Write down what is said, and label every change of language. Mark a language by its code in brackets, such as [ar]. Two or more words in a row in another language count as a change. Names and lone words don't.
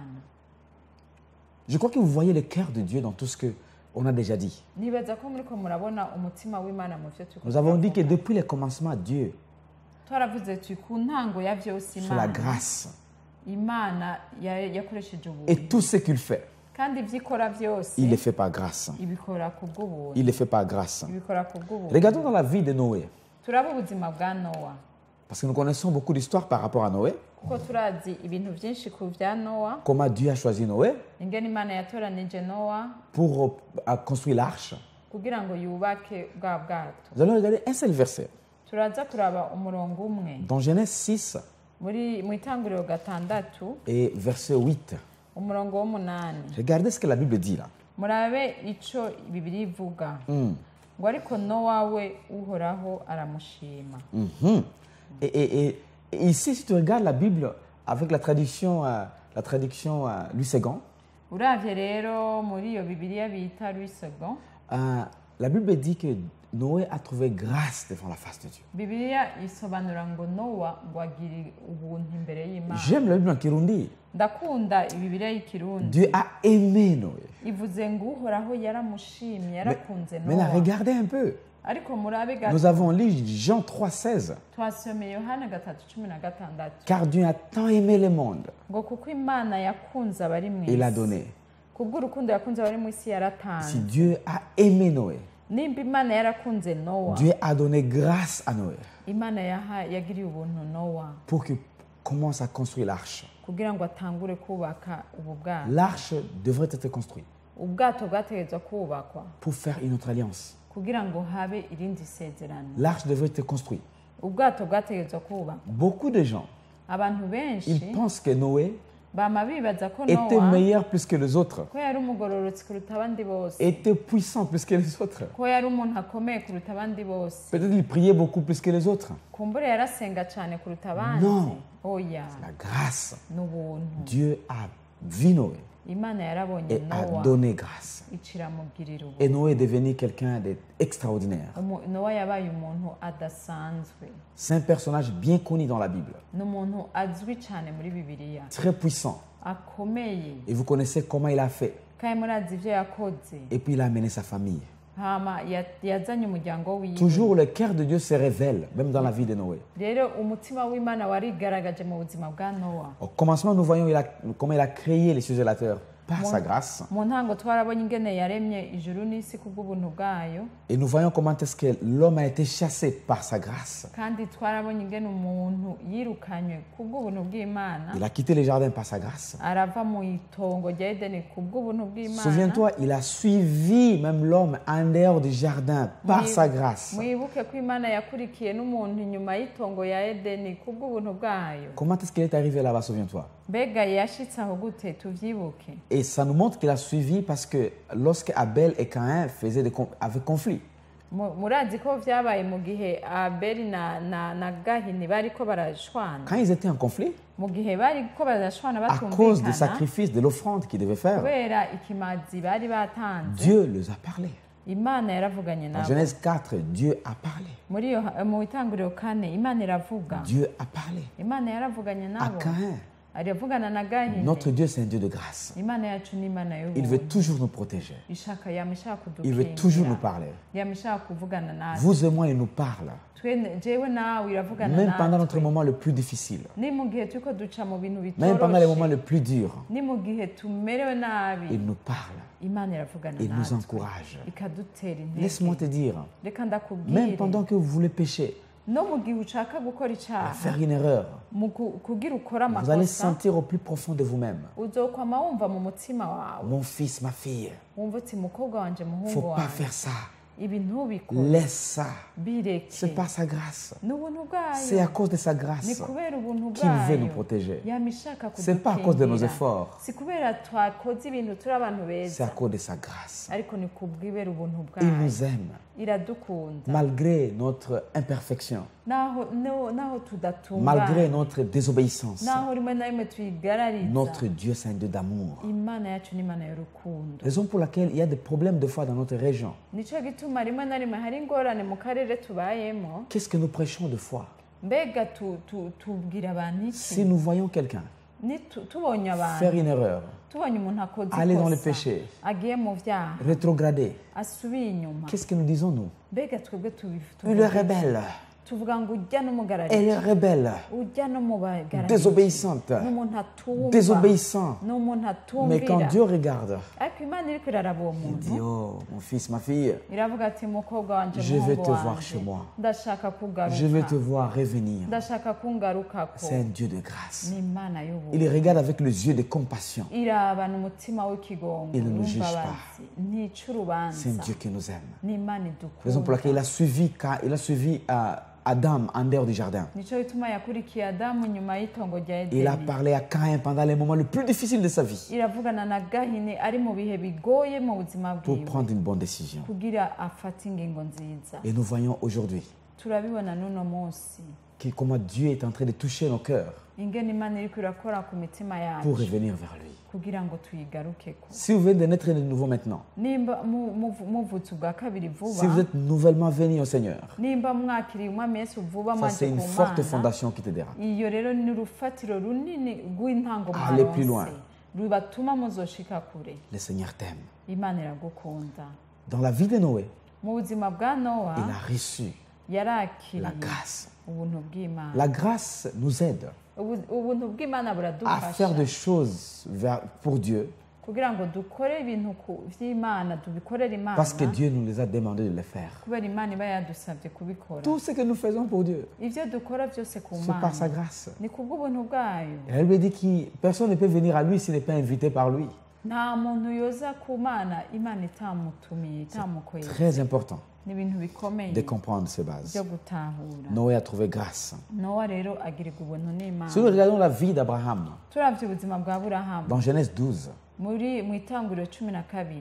[fr] Je crois que vous voyez le cœur de Dieu dans tout ce que On a déjà dit. [rn] nibaza ko muriko murabona umutima w'Imana mu vyo turiko [fr] Nous avons dit que [rn] turavuga. [fr] depuis le commencement, Dieu, [rn] twaravuze tuti ku ntango ya vyose [fr] sur la [rn] Imana [fr] grâce [rn] Imana yakoresheje [fr] et [rn] ubuntu [fr] tout ce qu'il fait, [rn] kandi ivyo ikora vyose [fr] il le fait par grâce. [rn] ibikora ku bw'ubuntu [fr] Il le fait par grâce. [rn] ibikora ku bw'ubuntu [fr] Regardons dans la vie de Noé. [rn] turaba ubuzima bwa Nowa [fr] Parce que nous connaissons beaucoup d'histoires par rapport à Noé. [rn] kuko turazi ibintu vyinshi ku vya Nowa [fr] Comment Dieu a choisi Noé [rn] ingene Imana yatoranije Nowa [fr] pour construire l'arche. [rn] kugira ngo yubake bwa bwato [fr] Nous allons regarder un seul verset. [rn] turaza kuraba umurongo umwe [fr] Dans Genèse 6 [rn] mu itanguriro gatandatu [fr] et verset 8. [rn] umurongo w'umunani [fr] Regardez ce que la Bible dit là. [rn] murabe ico Bibiliya ivuga ngo ariko Nowa we uhoraho aramushima Mhm. [fr] Et ici, si tu regardes la Bible avec la traduction Louis II, [rn] uravye rero muri iyo Bibiliya bita Louis II [fr] la Bible dit que Noé a trouvé grâce devant la face de Dieu. [rn] Bibiliya isobanura ngo Nowa ngo agire ubuntu imbere y'Imana [fr] J'aime la Bible en Kirundi. [rn] ndakunda Bibiliya y'ikirundi [fr] Dieu a aimé Noé. [rn] ivuze ngo uhoraho yaramushimye yarakunze [fr] Maintenant, [rn] Nowa [fr] regardez un peu. [rn] ariko murabe [fr] Nous [rn] gato [fr] avons lu Jean 3,16. [rn] twasomeye Yohana 3:16 [fr] Car Dieu a tant aimé le monde, [rn] ngo kuko Imana yakunze abari mu [fr] il a [rn] isi [fr] donné. [rn] kubw'urukundo yakunze abari mu isi [fr] Si [rn] yaratanze [fr] Dieu a aimé Noé, [rn] nimba Imana yarakunze Nowa [fr] Dieu a donné grâce à Noé [rn] Imana yagiriye ubuntu Nowa [fr] pour qu'il commence à construire l'arche. [rn] kugira ngo atangure kubaka ubu bwato [fr] L'arche devrait être construite [rn] ubwato bwategerezwa kubakwa [fr] pour faire une autre alliance. [rn] kugira ngo habe irindi sezerano [fr] L'arche devrait être construite. [rn] ubwato bwategerezwa kubakwa [fr] Beaucoup de gens, [rn] abantu benshi [fr] ils pensent que Noé [rn] bama bibaza ko [fr] était [rn] Nowa [fr] meilleur plus que les autres, [rn] ko yari umugororotsi kuruta abandi bose [fr] était puissant plus que les autres. [rn] ko yari umuntu akomeye kuruta abandi bose [fr] Peut-être il priait beaucoup plus que les autres. [rn] kumbure yarasenga cyane kuruta abandi [fr] Non. [rn] oya [fr] La grâce. [rn] n'ubuntu [fr] Dieu a vu Noé [rn] Imana yarabonye [fr] et a [rn] Nowa [fr] donné grâce. [rn] ikiramugirira [fr] Et [rn] ubu [fr] Noé est devenu quelqu'un d'extraordinaire. [rn] Nowa yabaye umuntu adasanzwe [fr] C'est un personnage bien connu dans la Bible, [rn] ni umuntu azwi cyane muri Bibiliya [fr] très puissant. [rn] akomeye [fr] Et vous connaissez comment il a fait. [rn] kandi murazi ibyo yakoze [fr] Et puis il a amené sa famille. [rn] hama yazanye umuryango wiwe [fr] Toujours le cœur de Dieu se révèle, même dans la vie de Noé. [rn] rero umutima w'Imana warigaragaje mu buzima bwa Nowa [fr] Au commencement, nous voyons comment il a créé les cieux et la terre par sa grâce. [rn] mu ntango twarabonye ingene yaremye ijuru n'isi kubw'ubuntu bwayo [fr] Et nous voyons comment est-ce que l'homme a été chassé par sa grâce. [rn] kandi twarabonye ingene umuntu yirukanywe kubw'ubuntu bw'Imana [fr] Il a quitté les jardins par sa grâce. [rn] arava mu itongo rya Edeni kubw'ubuntu bw'Imana [fr] Souviens-toi, il a suivi même l'homme en dehors du jardin par sa grâce. [rn] mwibuke ko Imana yakurikiye n'umuntu inyuma y'itongo ya Edeni kubw'ubuntu bwayo [fr] Comment est-ce qu'il est arrivé là-bas, souviens-toi? [rn] mbega yashitse aho gute tuvyibuke [fr] Et ça nous montre qu'il a suivi parce que lorsque Abel et Caïn avaient conflit, [rn] murazi ko vyabaye mu gihe Abeli na Gahini bariko barashwana [fr] quand ils étaient en conflit, [rn] mu gihe bariko barashwana [fr] à cause des [rn] batumvikana [fr] sacrifices, de l'offrande qu'ils devaient faire, [rn] kubera ikimazi bari batanze [fr] Dieu les a parlé. [rn] Imana yaravuganye [fr] En [rn] nabo [fr] Genèse 4, Dieu a parlé. [rn] mu itanguriro 4 Imana iravuga [fr] Dieu a parlé. [rn] Imana yaravuganye [fr] À [rn] nabo [fr] Caïn, [rn] aravugana na Gahini [fr] notre Dieu, c'est un Dieu de grâce. [rn] Imana yacu ni Imana [fr] Il veut [rn] y'ubuntu [fr] toujours nous protéger. [rn] ishaka yamishaka [fr] Il veut toujours nous [rn] kudukingira [fr] parler. [rn] yamishaka kuvugana natwe [fr] Vous et moi, il nous parle. [rn] jewe nawe iravugana [fr] Même pendant notre [rn] natwe [fr] moment le plus difficile. [rn] ni mu gihe turiko duca mu bintu [fr] Même pendant les moments [rn] bitoroshe [fr] les plus durs. [rn] ni mu gihe tumerewe nabi [fr] Il nous parle. [rn] Imana iravugana [fr] Il nous [rn] natwe [fr] encourage. [rn] ikadutera [fr] Laisse-moi te [rn] intege [fr] dire, [rn] reka [fr] même [rn] ndakubwire [fr] pendant que vous voulez pécher, [rn] no mu gihe ushaka gukora [fr] à [rn] icyaha [fr] faire une erreur, [rn] kugira ukora [fr] vous allez [rn] amakosa [fr] sentir au plus profond de vous-même, [rn] uzokwama wumva mu mutima wawe [fr] mon fils, ma fille, [rn] wumva uti mukobwa wanje muhungu [fr] faut pas [rn] wanje [fr] faire ça. [rn] ibi ntubikore [fr] Laisse ça. [rn] bireke [fr] C'est par sa grâce. [rn] ni ubuntu [fr] C'est à [rn] bwayo [fr] cause de sa [rn] ni [fr] grâce [rn] kubera ubuntu [fr] qu'il veut nous [rn] bwayo [fr] protéger. [rn] yamishaka [fr] C'est pas à cause de nos [rn] kudukingira [fr] efforts. [rn] si kubera twakoze ibintu turi abantu [fr] C'est à [rn] beza [fr] cause de sa grâce. [rn] ariko ni kubwibera ubuntu [fr] Il [rn] bwayo [fr] nous aime, [rn] iradukunda [fr] malgré notre imperfection, [rn] naho [fr] malgré [rn] tudatungana [fr] notre désobéissance. [rn] naho rimwe na rimwe tuyigarariza [fr] Notre Dieu, c'est un Dieu d'amour. [rn] imana yacu ni imana y'urukundo [fr] Raison pour laquelle il y a des problèmes de foi dans notre région. [rn] nicyo gituma rimwe na rimwe hari ingorane mu karere tubayemo [fr] Qu'est-ce que nous prêchons de foi? [rn] mbega tubwira abantu iki [fr] Si nous voyons quelqu'un [rn] tubonye abantu [fr] faire une erreur, [rn] tubonye umuntu akoze [fr] aller dans le [rn] ikosa [fr] péché, [rn] agiye mu byaha [fr] rétrograder, [rn] asubiye inyuma [fr] qu'est-ce que nous disons nous? [rn] mbega twebwe [fr] Elle est rebelle, [rn] tuvuga ngo ujya [fr] elle est [rn] n'umugarariye [fr] rebelle, [rn] ujya no mu bagarariye [fr] désobéissante, [rn] n'umuntu atumva [fr] désobéissant. [rn] n'umuntu [fr] Mais quand [rn] atumvira [fr] Dieu regarde, [rn] ariko imana iriko iraraba uwo [fr] il [rn] muntu [fr] dit, oh, mon fils, ma fille, [rn] iravuga ati mukobwa wanje [fr] je vais [rn] muhungu [fr] te voir [rn] wanje [fr] chez moi. [rn] ndashaka [fr] Je vais te [rn] kugaruka [fr] voir revenir. [rn] ndashaka kungarukako [fr] C'est un Dieu de grâce. [rn] ni imana y'ubuntu [fr] Il regarde avec les yeux de compassion. [rn] irabana umutima w'ikigongo [fr] Il ne nous juge [rn] w'imbabazi ntica [fr] C'est un [rn] urubanza [fr] Dieu qui nous aime. [rn] ni imana [fr] Raison pour laquelle [rn] idukunda [fr] il a suivi Adam en dehors du jardin. [rn] nicyo bituma yakurikiye adamu nyuma y'itongo rya [fr] Il a [rn] edeni [fr] parlé à Caïn pendant les moments les plus difficiles de sa vie [rn] iravugana na gahini ari mu bihe bigoye mu buzima [fr] pour [rn] bwiwe [fr] prendre une bonne décision. [rn] kugira afate ingingo nziza [fr] Et nous voyons aujourd'hui [rn] turabibona n'uno munsi [fr] comment Dieu est en train de toucher nos cœurs [rn] ingene imana iriko irakora ku mitima [fr] pour [rn] yacu [fr] revenir vers lui. [rn] kugira ngo tuyigarukeko [fr] Si vous venez de naître de nouveau maintenant, [rn] nimba muvutse ubwa kabiri [fr] si vous [rn] vuba [fr] êtes nouvellement venu au Seigneur, [rn] nimba mwakiriye umwami yesu vuba [fr] ça [rn] mwaje [fr] c'est une [rn] ku [fr] forte [rn] mana [fr] fondation qui t'aidera. [rn] iyo rero ni urufatiro runini rw'intango [fr] Allez plus loin. [rn] mwaronse rubatuma muzoshika kure [fr] Le Seigneur t'aime. [rn] imana iragukunda [fr] Dans la vie de Noé, [rn] mu buzima bwa nowa [fr] il a reçu la [rn] yarakiriye [fr] grâce. [rn] ubuntu bw'imana [fr] La grâce nous aide [rn] ubuntu bw'imana [fr] à [rn] buradufasha [fr] faire des choses pour Dieu [rn] kugira ngo dukore ibintu by'imana tubikorere imana [fr] parce que Dieu nous les a demandé de le faire. [rn] kubera imana iba yadusabye kubikora [fr] Tout ce que nous faisons pour Dieu, [rn] ibyo dukora byose ku [fr] c'est par sa [rn] mana [fr] grâce. [rn] ni kubw'ubuntu bwayo [fr] Et elle lui dit que personne ne peut venir à lui s'il n'est pas invité par lui. [rn] nta muntu yoza ku mana imana itamutumiye itamukoye [fr] Très important [rn] ni ibintu bikomeye [fr] de comprendre ces bases. [rn] byo gutahura [fr] Noé a trouvé grâce. [rn] nowa rero agirirwa ubuntu n'imana [fr] Si nous regardons la vie d'Abraham, [rn] turavye ubuzima bwa burahamu [fr] dans Genèse 12, [rn] mu itanguriro 12